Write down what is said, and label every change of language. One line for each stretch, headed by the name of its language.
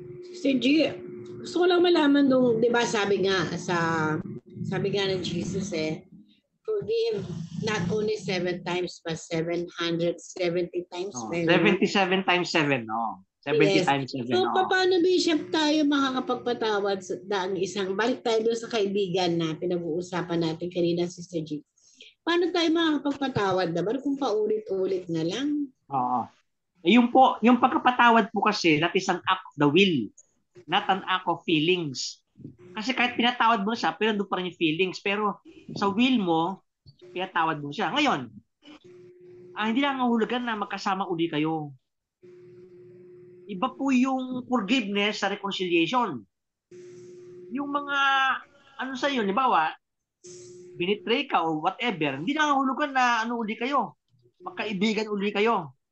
Filipino: Sister G, gusto ko lang malaman nung, di ba sabi nga ng Jesus
English: forgive not only 7 times but 770 times.
Filipino: 77 times 7, no? 70 times 7. So, paano, Bishop, tayo makakapagpatawad ng balik tayo doon sa kaibigan na pinag-uusapan natin kanina, Sister G. Paano tayo makakapagpatawad naman kung paulit-ulit na lang? Oo. Yung pagkapatawad po kasi,
English: that is an act of the will, not an act of feelings.
Filipino: Kasi kahit pinatawad mo siya, pero doon pa rin yung feelings. Pero sa will mo, pinatawad mo siya. Ngayon, hindi lang nangahulugan na magkasama uli kayo. Iba po yung forgiveness sa reconciliation. Yung mga, sa iyo, halimbawa, binitray ka o whatever, hindi nangahulugan na uli kayo. Magkaibigan uli kayo.